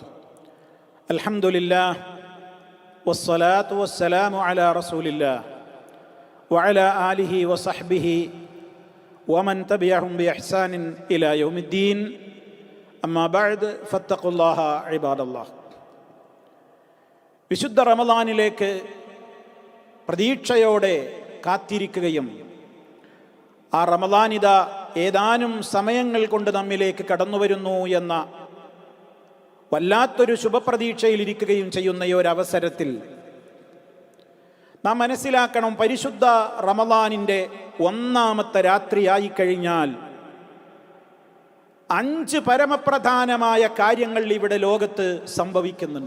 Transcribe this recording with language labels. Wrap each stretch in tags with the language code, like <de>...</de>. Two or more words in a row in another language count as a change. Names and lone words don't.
<ar>الحمد لله والصلاة والسلام على رسول الله وعلى آله وصحبه ومن تبعهم بإحسان إلى يوم الدين. أما بعد فاتقوا الله عباد الله.</ar> <ml>വിശുദ്ധ റമദാനിലേക്ക് പ്രതീക്ഷയോടെ കാത്തിരിക്കുകയും ആ റമദാനിത ഏതാനും സമയങ്ങൾ കൊണ്ട് നമ്മിലേക്ക് കടന്നു വരുന്നു എന്ന വല്ലാത്തൊരു ശുഭപ്രതീക്ഷയിലിരിക്കുകയും ചെയ്യുന്ന ഈ ഒരു അവസരത്തിൽ നാം മനസ്സിലാക്കണം, പരിശുദ്ധ റമദാനിൻ്റെ ഒന്നാമത്തെ രാത്രിയായി കഴിഞ്ഞാൽ 5 പരമപ്രധാനമായ കാര്യങ്ങൾ ഇവിടെ ലോകത്ത് സംഭവിക്കുന്നുണ്ട്.</ml>